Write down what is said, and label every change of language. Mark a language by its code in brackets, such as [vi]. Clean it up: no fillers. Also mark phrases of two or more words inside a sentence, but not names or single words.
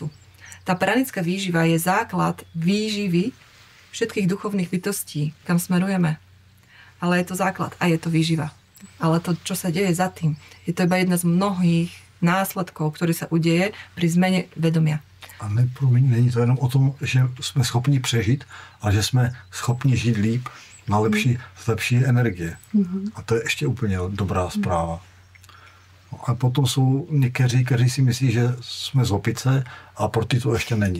[sk] Tá pranická výživa je základ výživy všetkých duchovných bytostí, kam smerujeme. Ale je to základ a je to výživa. Ale to, čo sa deje za tým, je to iba jedna z mnohých následkov, ktorý sa udeje pri zmene vedomia. [cs] A není to jenom o tom, že jsme schopni přežít, ale že jsme schopni žít líp na lepší energie. A to je ještě úplně dobrá zpráva. A potom jsou někteří, kteří si myslí, že jsme z opice a pro ty to ještě není.